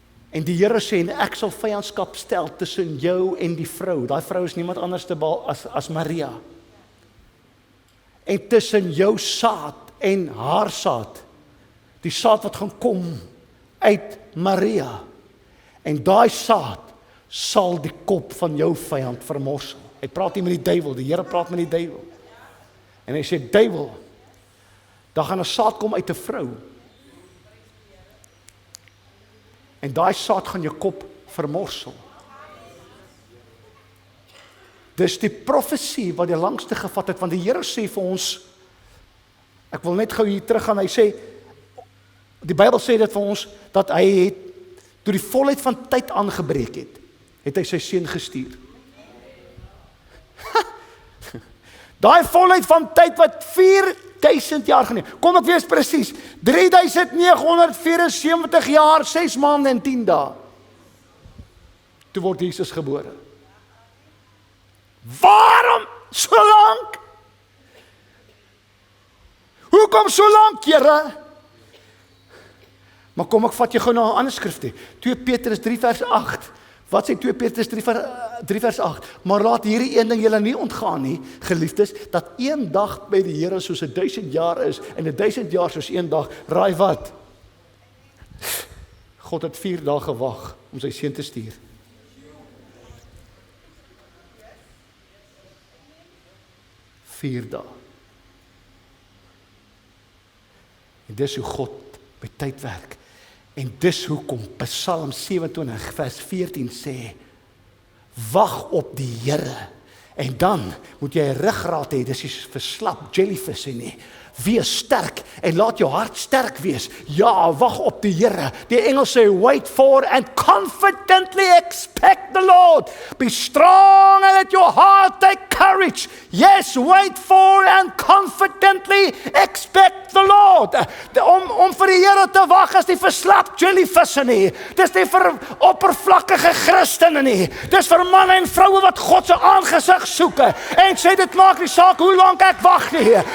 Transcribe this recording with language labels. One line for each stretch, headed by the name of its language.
Afrikaans: En die Here sê, en ek sal vyandskap stel tussen jou en die vrou. Daai vrou is niemand anders as Maria. En tussen jou saad en haar saad. Die saad wat gaan kom uit Maria. En daai saad sal die kop van jou vyand vermorsel. Hy praat nie met die duiwel, die Here praat met die duiwel. En hy sê, duiwel, daar gaan 'n saad kom uit 'n vrou. En daai saad gaan jou kop vermorsel. Dis die profesie wat die langste gevat het, want die Here sê vir ons, ek wil net gou hier terug gaan, hy sê, die Bybel sê dit vir ons, dat hy het, toe die volheid van tyd aangebreek het hy sy seun gestuur. Daai volheid van tyd wat 4000 jaar geneem. Kom ek wees presies, 3974 jaar, 6 maande en 10 dae. Toe word Jesus gebore. Waarom so lank? Hoekom so lank, Here? Maar kom ek vat jou gou na 'n ander skrif toe. 2 Petrus 3 vers 8. Wat sê 2 Petrus 3 vers 8? Maar laat hierdie een ding julle nie ontgaan nie, geliefdes, dat een dag by die Here soos 1000 jaar is en 1000 jaar soos een dag. Raai wat? God het 4 dae gewag om sy seun te stuur. Vier dae. En dis hoe God met tyd werk. En dis hoekom Psalm 27 vers 14 sê, wag op die Here. En dan moet jy 'n ruggraat hê, dis nie verslap jellyfish nie. Wees sterk en laat jou hart sterk wees. Ja, wag op die Here. Die Engels sê
English: wait for and confidently expect the Lord. Be strong and let your heart take courage. Yes, wait for and confidently expect the Lord.
Afrikaans: Om vir die Here te wag is nie verslap jellyfish nie. Dis nie vir oppervlakkige Christene nie. Dis vir manne en vroue wat God se aangesig soek. En sê dit maak nie saak hoe lank ek wag nie.